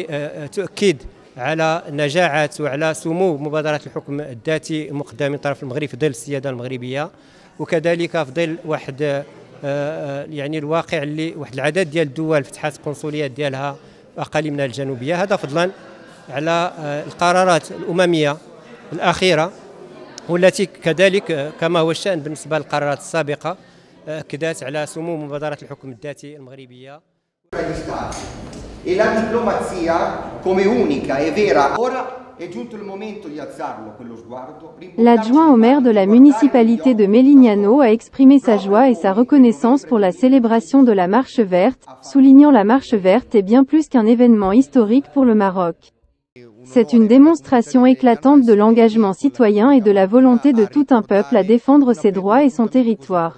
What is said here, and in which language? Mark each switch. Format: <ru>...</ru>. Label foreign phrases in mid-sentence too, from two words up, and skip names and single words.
<ar>تؤكد على نجاعة وعلى سمو مبادرة الحكم الذاتي المقدمة من طرف المغرب في ظل السيادة المغربية، وكذلك في ظل واحد يعني الواقع اللي واحد العدد ديال الدول فتحت القنصليات ديالها أقاليم منها الجنوبية، هذا فضلا على القرارات الأممية الأخيرة والتي كذلك كما هو الشأن بالنسبة للقرارات السابقة أكدت على سمو مبادرة الحكم الذاتي المغربية.</ar> <it>E la diplomazia come unica e vera. Ora è giunto il momento di alzarlo quello sguardo.</it> <fr>L'adjoint au maire de la municipalité de Melignano a exprimé sa joie et sa reconnaissance pour la célébration de la Marche verte, soulignant la Marche verte est bien plus qu'un événement historique pour le Maroc. C'est une démonstration éclatante de l'engagement citoyen et de la volonté de tout un peuple à défendre ses droits et son territoire.</fr>